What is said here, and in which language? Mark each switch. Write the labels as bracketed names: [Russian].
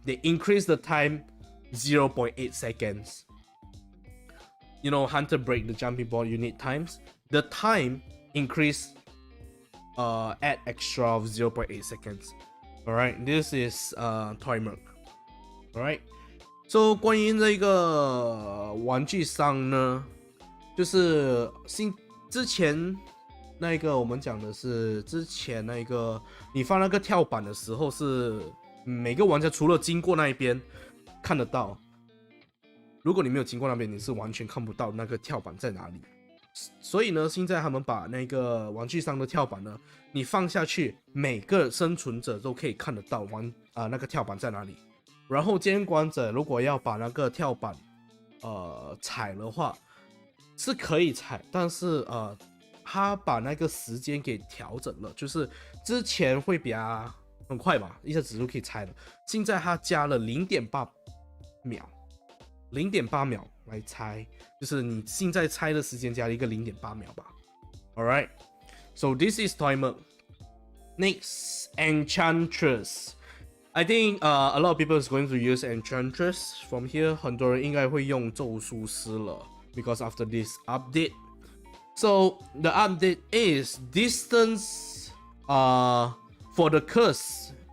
[English] They increase the time 0.8 seconds. You know, Hunter break the jumping board, you need times. The time increase add extra of 0.8 seconds. Alright, this is Toy Merc. Alright, so [Chinese] 关于这个玩具商呢，就是之前那个我们讲的是之前那个你放那个跳板的时候，是每个玩家除了经过那一边看得到，如果你没有经过那边，你是完全看不到那个跳板在哪里。所以呢，现在他们把那个玩具商的跳板呢，你放下去，每个生存者都可以看得到那个跳板在哪里。然后监管者如果要把那个跳板踩的话，是可以踩，但是他把那个时间给调整了，就是之前会比较很快嘛，一下子就可以踩了，现在他加了 0.8 秒，0.8秒来猜，就是你现在猜的时间加了一个0.8秒吧。 [English] Alright, so this is timer. Next, Enchantress. I think a lot of people is going to use Enchantress from here. [Chinese] 很多人应该会用咒术师了 [English] because after this update. So the update is distance for the curse.